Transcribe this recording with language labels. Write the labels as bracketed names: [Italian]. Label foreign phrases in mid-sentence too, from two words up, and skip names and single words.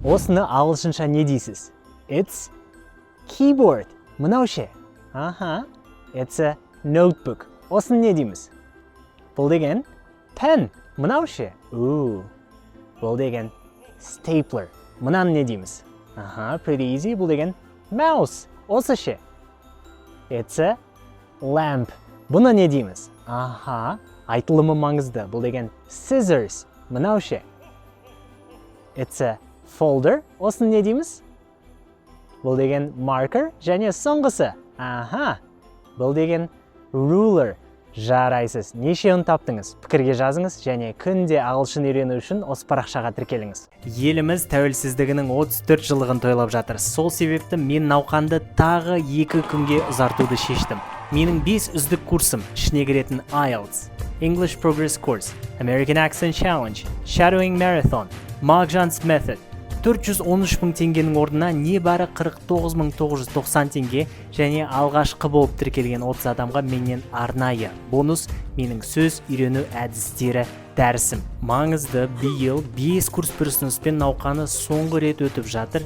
[Kazakh] Осыны ағылшынша не дейсіз? [English] It's keyboard. [Kazakh] Мынау ше? Аха. [English] It's a notebook. [Kazakh] Осыны не дейміз? Бұл деген pen. Мынау ше? Бұл деген stapler. Мынаны не дейміз? Аха, [English] pretty easy. [Kazakh] Бұл деген mouse. Осы ше? [English] It's a lamp. [Kazakh] Бұны не дейміз? Аха, айтылымы маңызды. Бұл деген scissors. Мынау ше? [English] It's a folder. [Kazakh] Осыны не дейміз? Бұл деген marker. Және соңғысы. Аха, бұл деген ruler. Жарайсыз. Неше ұн таптыңыз? Пікірге жазыңыз және күнде ағылшын үйрену үшін осы парақшаға тіркеліңіз. Еліміз тәуелсіздігінің 34 жылдығын тойлап жатыр. Сол себепті мен науқанды тағы 2 күнге ұзартуды шештім. Менің 5 үздік курсым ішіне кіретін IELTS, English Progress Course, American Accent Challenge, Shadowing Marathon, Mark-Jan's Method 413 мың теңгенің орнына небәрі 49.990 теңге және алғашқы болып тіркелген 30 адамға менен арнайы бонус менің сөз үйрену әдістері дәрісім. Маңызды биыл 5 курс бір ұсыныспен науқаны соңғы рет өтіп жатыр.